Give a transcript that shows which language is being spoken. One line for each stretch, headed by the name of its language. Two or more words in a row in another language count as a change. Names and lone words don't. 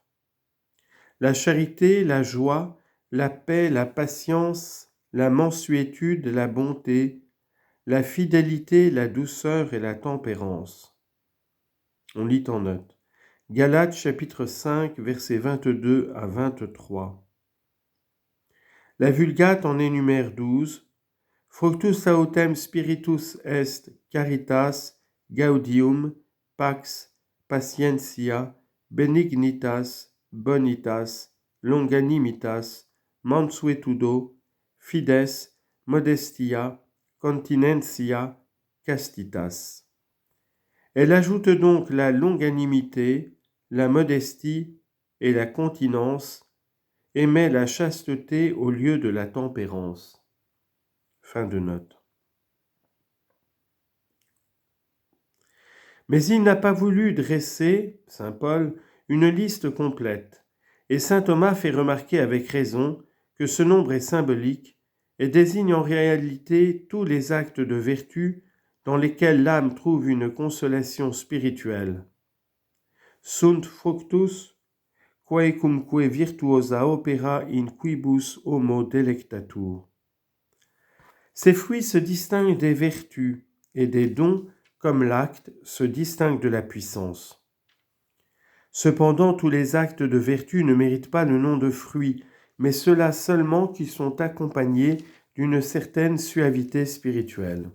French: La charité, la joie, la paix, la patience, la mansuétude, la bonté, la fidélité, la douceur et la tempérance. On lit en note. Galates chapitre 5, versets 22 à 23. La Vulgate en énumère 12.
Latin: Fructus autem spiritus est caritas, gaudium, pax, patientia, benignitas, bonitas, longanimitas, mansuetudo, fides, modestia, continentia, castitas.
French: Elle ajoute donc la longanimité, la modestie et la continence, et met la chasteté au lieu de la tempérance. Fin de note. Mais il n'a pas voulu dresser, saint Paul, une liste complète, et saint Thomas fait remarquer avec raison que ce nombre est symbolique et désigne en réalité tous les actes de vertu dans lesquels l'âme trouve une consolation spirituelle.
Latin: Sunt fructus quaecumque virtuosa opera in quibus homo delectatur.
French: Ces fruits se distinguent des vertus et des dons comme l'acte se distingue de la puissance. Cependant, tous les actes de vertu ne méritent pas le nom de fruits, mais ceux-là seulement qui sont accompagnés d'une certaine suavité spirituelle.